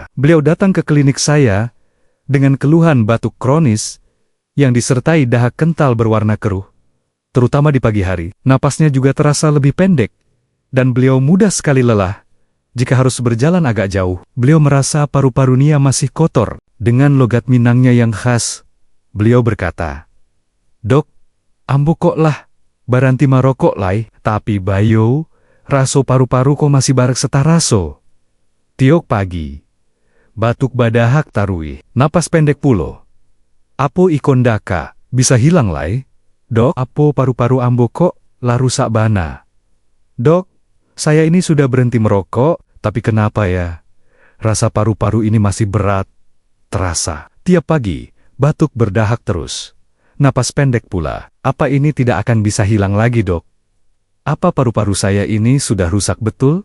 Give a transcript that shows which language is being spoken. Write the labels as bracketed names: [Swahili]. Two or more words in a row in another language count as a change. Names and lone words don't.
[Indonesian] Beliau datang ke klinik saya dengan keluhan batuk kronis yang disertai dahak kental berwarna keruh, terutama di pagi hari. Napasnya juga terasa lebih pendek, dan beliau mudah sekali lelah. Jika harus berjalan agak jauh, beliau merasa paru-parunya masih kotor. Dengan logat Minangnya yang khas, beliau berkata, [Minangkabau] "Dok, ambo kok lah, baranti marokok lai, tapi bayo, raso paru-paru kok masih barak setaraso. Tiok pagi, batuk badahak tarui, napas pendek pulo. Apo ikondaka, bisa hilang lai? Dok, apo paru-paru ambo kok lah rusak bana? [Indonesian] Dok, saya ini sudah berhenti merokok, tapi kenapa ya? Rasa paru-paru ini masih berat, terasa. Tiap pagi, batuk berdahak terus. Napas pendek pula. Apa ini tidak akan bisa hilang lagi, Dok? Apa paru-paru saya ini sudah rusak betul?"